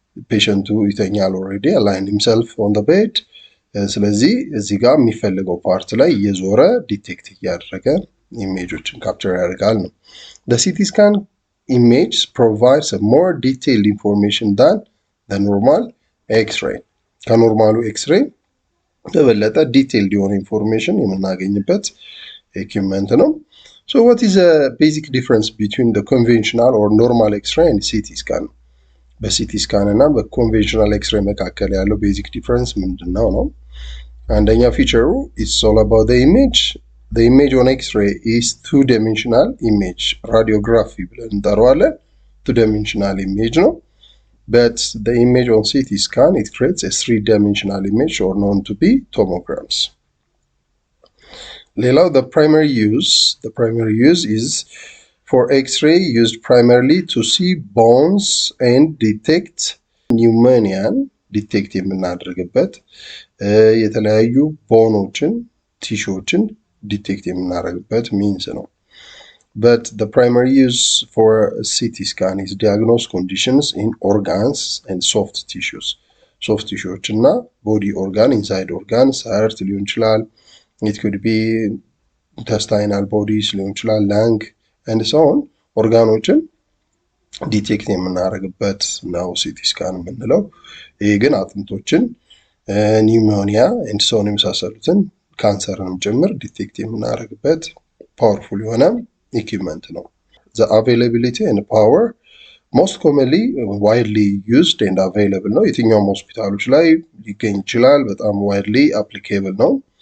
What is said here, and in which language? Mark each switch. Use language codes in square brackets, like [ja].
[am] ፔሸንቱ ይተኛል [en] ኦልሬዲ አላይንድ ሂምሰልፍ ኦን ዘ ቤድ። [am] ስለዚህ እዚህ ጋር የሚፈልገው ፓርት ላይ እየዞረ ዲቴክት እያደረገ ኢሜጆችን ካፕቸር ያደርጋል ነው። [en] the CT scan image provides a more detailed information than the normal X-ray. [am] ከኖርማሉ ኤክስሬይ በበለጠ ዲቴይልድ የሆነ ኢንፎርሜሽን የምናገኝበት ኢኩዊፕመንት ነው። [en] So what is the basic difference between the conventional or normal X-ray and CT scan? [am] በሲቲ ስካን እና በኮንቬንሽናል ኤክስሬይ መካከል ያለው ቤዚክ ዲፈረንስ ምንድነው ነው? አንደኛ ፊቸሩ [en] is all about the image. The image on X-ray is two-dimensional image. [am] Radiography ብለን እንጠራዋለን። [en] two-dimensional image [am] ነው. [en] But the image on CT scan, it creates a three-dimensional image or known to be tomograms. [am] ሌላው [en] the primary use is for X-ray used primarily to see bones and detect pneumonia. [am] ዲቴክት የምናደርግበት የተለያዩ ቦኖችን ቲሹዎችን ዲቴክት የምናደርግበት ሚንስ ነው። [en] But the primary use for CT scan is diagnose conditions in organs and soft tissues. Soft tissues እና body organ, inside organs, heart [am] ሊሆን ይችላል. [en] It could be intestinal bodies [am] ሊሆን ይችላል, [en] lung and so on. [am] ኦርጋኖችን ዲቴክት የምናደርግበት ነው ሲቲ ስካን የምንለው። ይሄ ግን አጥንቶችን ኒውሞኒያ and so on የመሳሰሉትን ካንሰርንም ጭምር ዲቴክት የምናደርግበት ፓወርፉል የሆነ ኢኩዊፕመንት ነው። [en] The availability and power most commonly widely used and available [am] ነው። የትኛውም ሆስፒታሎች ላይ ሊገኝ ይችላል። በጣም [en] widely applicable [am] ነው።